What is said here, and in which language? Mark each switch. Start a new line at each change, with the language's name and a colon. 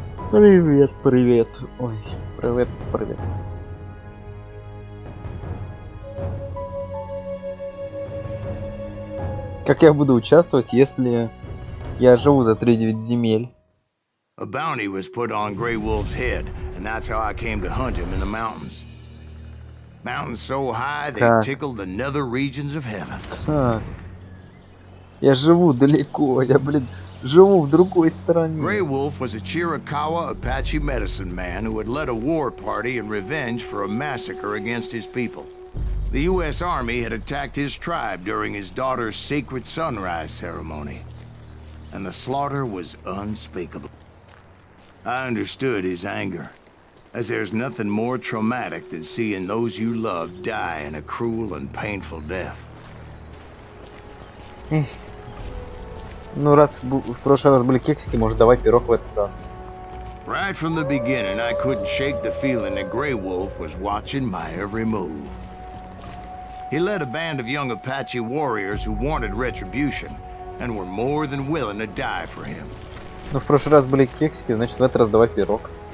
Russian: Привет, привет. Ой, привет, привет. Как я буду участвовать, если я живу за 3-9 земель?
English: A bounty was put on Grey Wolf's head, and that's how I came to hunt him in the mountains. Mountains so high they
Russian: Так.
English: tickled the nether regions of heaven.
Russian: Как? Я живу далеко, я, блин, живу в другой стране.
English: Grey Wolf was a Chiricahua Apache medicine man who had led a war party in revenge for a massacre against his people. The U.S. Army had attacked his tribe during his daughter's sacred sunrise ceremony, and the slaughter was unspeakable. I understood his anger, as there's nothing more traumatic than seeing those you love die in a cruel and painful death. Эх.
Russian: Ну, раз в прошлый раз были кексики, может, давай пирог в этот раз.
English: Right from the beginning, I couldn't shake the feeling that Grey Wolf was watching my every move. He led a band of young Apache warriors who wanted retribution and were more than willing to die for him.
Russian: Ну, в прошлый раз были кексики, значит, в этот раз давай пирог.